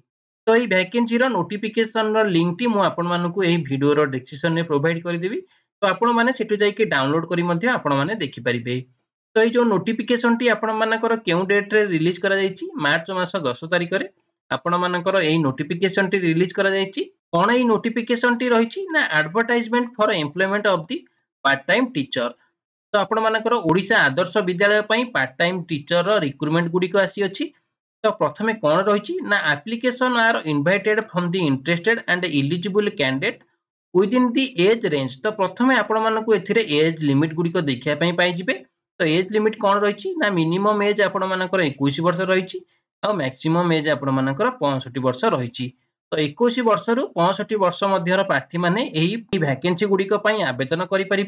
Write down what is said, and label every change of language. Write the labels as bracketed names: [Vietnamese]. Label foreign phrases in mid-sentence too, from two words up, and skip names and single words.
[Odia] ତ ଏହି ଭେକାନ୍ସି ର ନୋଟିଫିକେସନ ର ଲିଙ୍କ ଟି ମୁଁ ଆପଣ ମାନଙ୍କୁ ଏହି ଭିଡିଓ ର ଡିସକ୍ରିପସନ ମେଁ ପ୍ରୋଭାଇଡ କରି ଦେବି। ତ ଆପଣ ମାନେ ସେଠୁ ଯାଇ କେ ଡାଉନଲୋଡ କରି ମଧ୍ୟେ ଆପଣ ମାନେ ଦେଖି ପାରିବେ। ତ ଏହି ଯୋ ନୋଟିଫିକେସନ ଟି ଆପଣ ମାନଙ୍କର କେଉଁ ଡେଟ ରେ ରିଲିଜ କରା ଯାଇଛି, ମାର୍ଚ୍ଚ ମାସ 10 ତାରିଖ ରେ ଆପଣ ମାନଙ୍କର ଏହି ନୋଟିଫିକେସନ ଟି ରିଲିଜ କରା ଯାଇଛି। କଣ ଏହି ନୋଟିଫିକେସନ ଟି ରହିଛି ନା [English] advertisement for employment of the part time teacher. [Odia] ତ ଆପଣ ମାନଙ୍କର ଓଡ଼ିଶା ଆଦର୍ଶ ବିଦ୍ୟାଳୟ ପାଇଁ [English] part time teacher [Odia] ର ରିକ୍ରୁଟମେଣ୍ଟ ଗୁଡ଼ି କୁ ଆସି ଅଛି। ତ ପ୍ରଥମେ କଣ ରହିଛି ନା [English] application are invited from the interested and eligible candidate with in the age range. [Odia] ତ ପ୍ରଥମେ ଆପଣ ମାନଙ୍କୁ ଏଥିରେ [English] age limit [Odia] ଗୁଡ଼ି କୁ ଦେଖିବା ପାଇଁ ପାଇ ଯିବେ। ତ [English] age limit [Odia] କଣ ରହିଛି ନା [English] minimum age [Odia] ଆପଣ ମାନଙ୍କର 21 ବର୍ଷ ରହିଛି ଆଉ [English] maximum age [Odia] ଆପଣ ମାନଙ୍କର 65 ବର୍ଷ ରହିଛି। ତ 21 ବର୍ଷ ରୁ 65 ବର୍ଷ ମଧ୍ୟର ପ୍ରାର୍ଥୀ ମାନେ ଏହି ଭେକାନ୍ସି ଗୁଡ଼ି କୁ ପାଇଁ ଆବେଦନ କରି ପାରିବେ।